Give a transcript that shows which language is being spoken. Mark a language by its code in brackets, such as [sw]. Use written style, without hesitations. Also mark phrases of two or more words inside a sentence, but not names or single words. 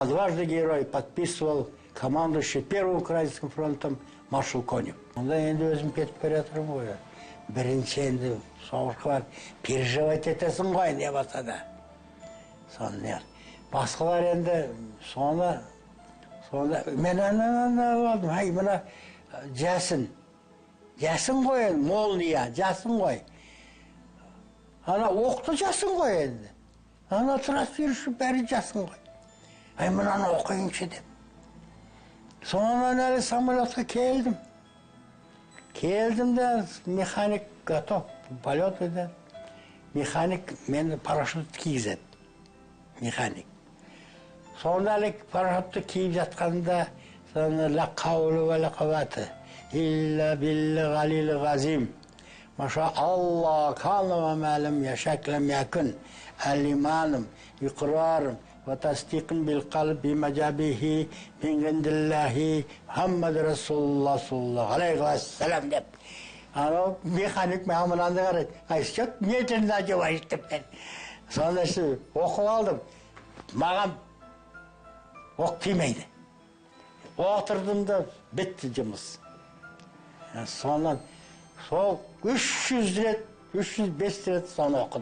[ru] Дважды герой подписывал командующий Первым Украинским фронтом маршал Конев. [kk] Онда енді өзім кетіп бара жатырмын ғой. Бірінші енді соғысқа барып переживать етесің ғой, не болса да. Соны басқалар енді соны мен алдым. Ай, мына жасын ғой енді, молния, жасын ғой. Ана оқты жасын ғой енді. Ана трансферші бәрі жасын ғой. Ай, мынаны оқиыншы деп. Сонан әлі самолетқа келдім. Келдім де [ru] механик готов, [kk] полет еді. Механик мені парашют кигізеді. Механик. Сонда әлі парашютты киіп жатқанда [ar] لا حول ولا قوة إلا بالله العلي العظيم. ما شاء الله كان وما لم يشأ لم يكن الإيمان إقرار وتصديق بالقلب بمجابه من عند الله محمد رسول الله صلى الله عليه وسلم деп. [kk] Анау механик маған мынаны қарайды. Айшық не тілінде жауайшы деп мен. Сонда оқып алдым. Маған оқ тимейді. Отырдым да бітті жұмыс. Сонан сол 300 рет, 305 рет соны оқыдым.